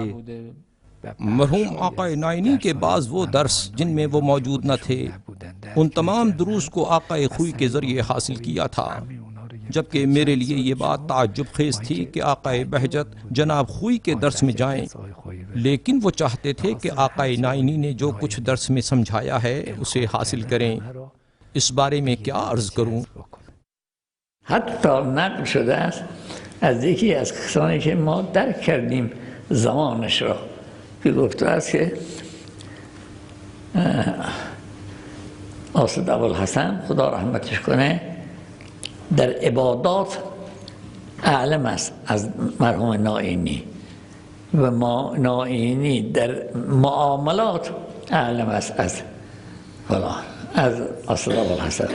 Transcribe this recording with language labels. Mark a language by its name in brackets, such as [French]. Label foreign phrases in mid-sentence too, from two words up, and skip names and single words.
[Urdu] مرحوم آقا نائینی کے بعض وہ درس جن میں وہ موجود نہ تھے، ان تمام دروس کو آقا خوئی کے ذریعے حاصل کیا تھا، جبکہ میرے لیے یہ بات تعجب خیز تھی کہ آقا بہجت جناب خوئی کے درس میں جائیں، لیکن وہ چاہتے تھے کہ آقا نائینی نے جو کچھ درس میں سمجھایا ہے اسے حاصل کریں۔ اس بارے میں کیا عرض کروں؟ [Persian] حتی نقل شده است از یکی از کسانی که ما درک کردیم زمانش را که گفته است که آصد ابوالحسن خدا رحمتش کنه در عبادات اعلم است از مرحوم نائینی و نائینی در معاملات اعلم است از فلان از آصد ابوالحسن.